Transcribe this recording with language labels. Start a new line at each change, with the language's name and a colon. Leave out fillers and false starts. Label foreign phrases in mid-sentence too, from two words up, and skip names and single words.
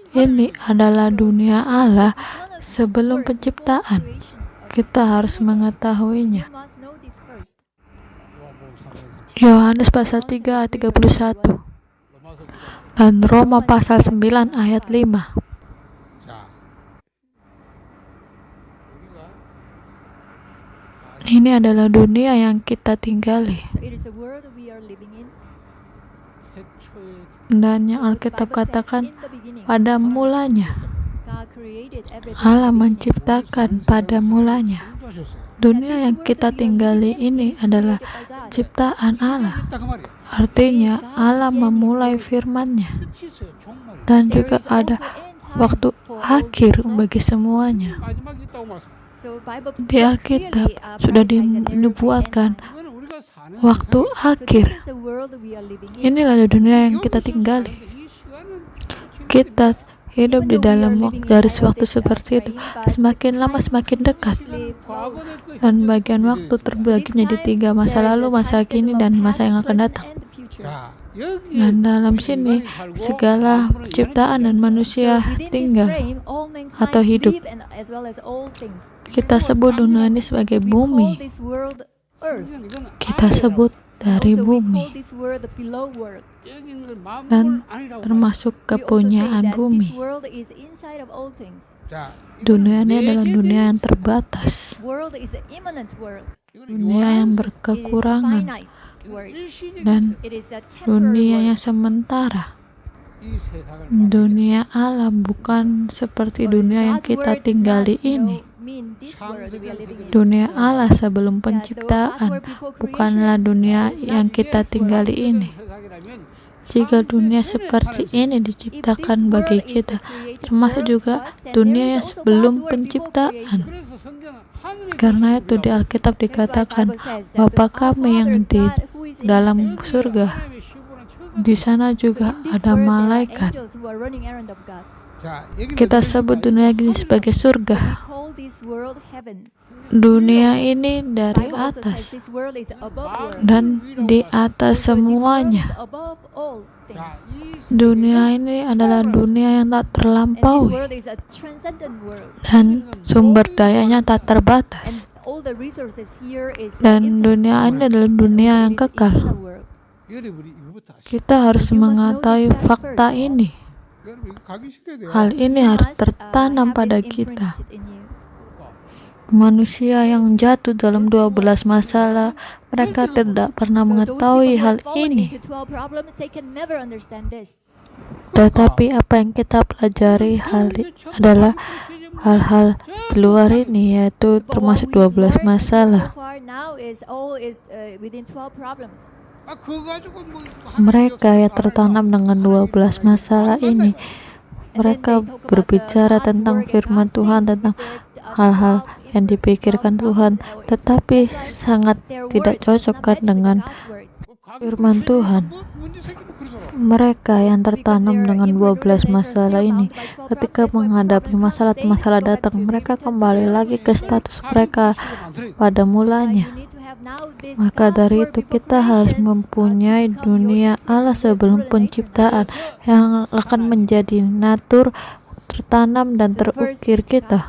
Indonesian: Ini adalah dunia Allah sebelum penciptaan. Kita harus mengetahuinya. Yohanes pasal 3 ayat 31 dan Roma pasal 9 ayat 5.
Korean: 자, 우리가
Indonesian: Ini adalah dunia yang kita tinggali.
English: So it is a world we are living in.
Korean: 태초에
Indonesian: Dan yang Alkitab
English: Bible says,
Indonesian: katakan
English: in the beginning,
Indonesian: pada mulanya.
English: God created everything.
Indonesian: Allah menciptakan pada mulanya.
Korean: 창조하셨어요.
Indonesian: Dunia yang kita tinggali ini adalah ciptaan Allah.
Korean: 딱 그 말이에요.
Indonesian: Artinya Allah memulai firman-Nya.
Korean: 끝이 있어요. 종말이.
Indonesian: Dan juga ada waktu akhir bagi semuanya.
Korean: 마지막이 있다고 말씀.
English: So Bible
Indonesian: Di Alkitab sudah dinubuatkan
Korean: 이거는 우리가 사는
Indonesian: waktu akhir.
English: This is the world we are living in.
Indonesian: Inilah dunia yang kita tinggali.
Korean: 이 시간은
Indonesian: Kita hidup di dalam garis waktu seperti itu. Semakin lama semakin dekat.
Korean: 과거 될 거예요.
Indonesian: Dan bagian waktu terbagi menjadi 3, masa lalu, masa kini, dan masa yang akan datang.
Korean: 자, 여기에
Indonesian: Dan dalam sini segala ciptaan dan manusia tinggal atau hidup. Kita sebut dunia ini sebagai bumi. Kita sebut dari bumi dan termasuk kepunyaan bumi.
Korean: 자,
Indonesian: Dunia ini adalah dunia yang terbatas, dunia yang berkekurangan, dan dunia yang sementara.
Korean: 이 세상을
Indonesian: Dunia Allah bukan seperti dunia yang kita tinggali ini. Dunia Allah sebelum penciptaan bukanlah dunia yang kita tinggali ini. Jika dunia seperti ini diciptakan bagi kita, termasuk juga dunia yang sebelum penciptaan.
Korean: 그래서 성경은 하늘에
Indonesian: Karena itu di Alkitab dikatakan Bapa kami yang di dalam surga.
Korean: 하나님의 시부는 천사.
Indonesian: Di sana juga ada malaikat.
Korean: 자, 여기는
Indonesian: Kita sebut dunia ini sebagai surga. Dunia ini dari atas dan di atas semuanya.
Korean: 자, 이
Indonesian: Dunia ini adalah dunia yang tak terlampaui dan sumber dayanya tak terbatas. Dan dunia ini adalah dunia yang kekal.
Korean: 여러분이 이거부터 아시죠?
Indonesian: Kita harus mengetahui fakta ini.
Korean: 여러분 이거 각인시켜야 돼요.
Indonesian: Hal ini harus tertanam pada kita. Manusia yang jatuh dalam 12 masalah, mereka tidak pernah mengetahui hal ini. Tetapi apa yang kita pelajari adalah hal-hal di luar ini, yaitu termasuk 12 masalah.
Korean: 아, 그거 가지고 뭐
Indonesian: Mereka yang tertanam dengan 12 masalah ini, mereka berbicara tentang firman Tuhan, tentang hal-hal yang dipikirkan Tuhan, tetapi sangat tidak cocok kan dengan firman Tuhan.
Korean: 문제 생기면 그러잖아.
Indonesian: Mereka yang tertanam dengan 12 masalah ini, ketika menghadapi masalah-masalah datang, mereka kembali lagi ke status mereka pada mulanya. Maka dari itu kita harus mempunyai dunia Allah sebelum penciptaan yang akan menjadi natur, tertanam dan terukir kita.